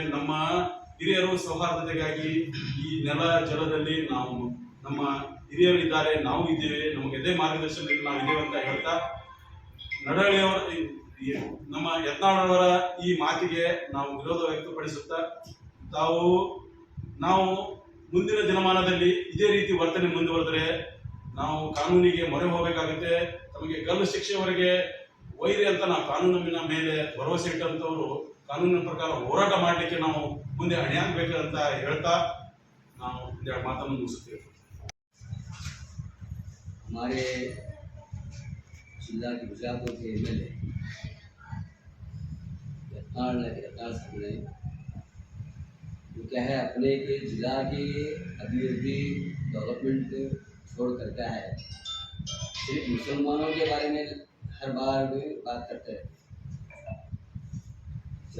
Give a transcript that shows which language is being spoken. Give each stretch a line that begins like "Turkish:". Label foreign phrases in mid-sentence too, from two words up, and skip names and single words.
Kannada: ನಮ್ಮ ಹಿರಿಯರು ಸೌಹಾರ್ದತೆಗಾಗಿ ಈ ನೆಲ ಜಲದಲ್ಲಿ ನಾವು, ನಮ್ಮ ಹಿರಿಯರು ಇದ್ದಾರೆ, ನಾವು ಇದ್ದೇವೆ, ನಮಗೆ ಇದೇ ಮಾರ್ಗದರ್ಶನದಲ್ಲಿ ನಾವು ಇದ್ದೇವೆ ಅಂತ ಹೇಳ್ತಾ, ನಡಹಳ್ಳಿಯವರ ನಮ್ಮ ಯತ್ನಾಳವರ ಈ ಮಾತಿಗೆ ನಾವು ವಿರೋಧ ವ್ಯಕ್ತಪಡಿಸುತ್ತಾ, ನಾವು ಮುಂದಿನ ದಿನಮಾನದಲ್ಲಿ ಇದೇ ರೀತಿ ವರ್ತನೆ ಮುಂದುವರೆದರೆ ನಾವು ಕಾನೂನಿಗೆ ಮೊರೆ ಹೋಗಬೇಕಾಗುತ್ತೆ. ತಮಗೆ ಗಲ್ಲು ಶಿಕ್ಷೆವರೆಗೆ ವೈರಿ ಅಂತ ನಾವು ಕಾನೂನಿನ ಮೇಲೆ ಭರವಸೆ ಇಟ್ಟಂತವರು ಕಾನೂನಿನ ಪ್ರಕಾರ ಹೋರಾಟ ಮಾಡಲಿಕ್ಕೆ ನಾವು ಮುಂದೆ ಅಣಿಯಾಗಬೇಕಂತ ಹೇಳ್ತಾ ನಾವು ಒಂದೆರಡು ಮಾತನ್ನು ಮುಗಿಸುತ್ತೇವೆ.
Hindi: हमारे जिला के बिजापुर के एमएलए यत्नाल साहब ने जो क्या है, अपने के जिला की अभिवृद्धि डेवलपमेंट छोड़ कर क्या है, सिर्फ मुसलमानों के बारे में हर बार बात करते हैं।